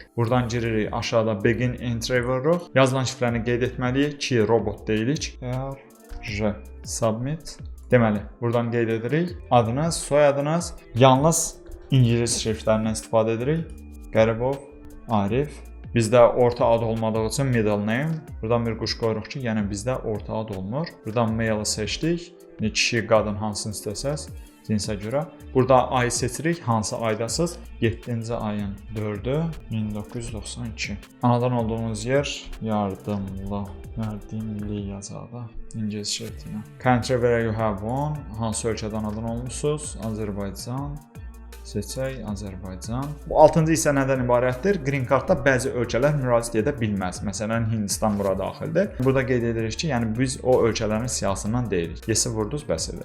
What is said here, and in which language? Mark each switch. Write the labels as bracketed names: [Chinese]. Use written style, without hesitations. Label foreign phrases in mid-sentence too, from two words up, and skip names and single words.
[Azerbaijani] Buradan giririk, aşağıda [English] begin entry [Azerbaijani] vururuq. Yazılan şifrəni qeyd etməliyik ki, robot deyilik. R submit. Deməli, buradan qeyd edirik. Adınız, soyadınız, yalnız ingilis şriftlərindən istifadə edirik. Qəribov, Arif, Bizdə orta ad olmadığı üçün [English] middle name. [Azerbaijani] Buradan bir quş qoyuruq ki, yəni bizdə orta ad olmur. Buradan male seçdik. Kişi, qadın hansını istəsəz cinsə görə. Burada ayı seçirik. Hansı aydasız? 7-ci ayın 4-ü 1992. Anadan olduğunuz yer yardımlı yazada. İngilis şəklinə. [English] Country where you have won. [Azerbaijani] Hansı ölkədən anadan olmusunuz? Azərbaycan. Seçək Azərbaycan. Bu 6-cı hissə nədən ibarətdir? Green Cardda bəzi ölkələr müraciət edə bilməz. Məsələn, Hindistan bura daxildir. Burada qeyd edirik ki, yəni biz o ölkələrin siyahısından deyilik. Yesi vurdunuz, bəs edir.